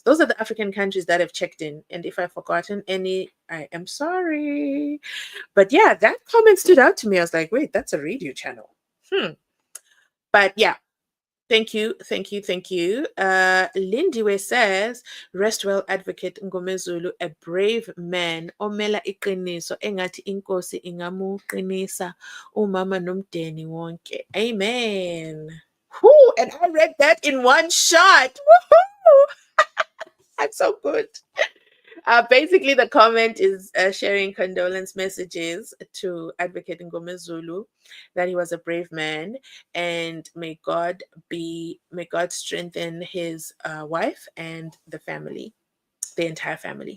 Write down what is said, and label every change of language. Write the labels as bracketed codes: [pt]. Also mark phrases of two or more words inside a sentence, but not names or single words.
[en] Those are the African countries that have checked in. And if I've forgotten any, I am sorry. But yeah, that comment stood out to me. I was like, wait, that's a radio channel. But yeah, thank you. Lindiwe says, rest well, Advocate Mngomezulu, a brave man. [zu] Omela iqiniso engathi inkosi ingamuqinisa umama nomdeni wonke. Amen. [en] Whoo, and I read that in one shot. Woohoo! I'm so good. Basically, the comment is sharing condolence messages to Advocate Mngomezulu, that he was a brave man, and may God strengthen his wife and the family, the entire family.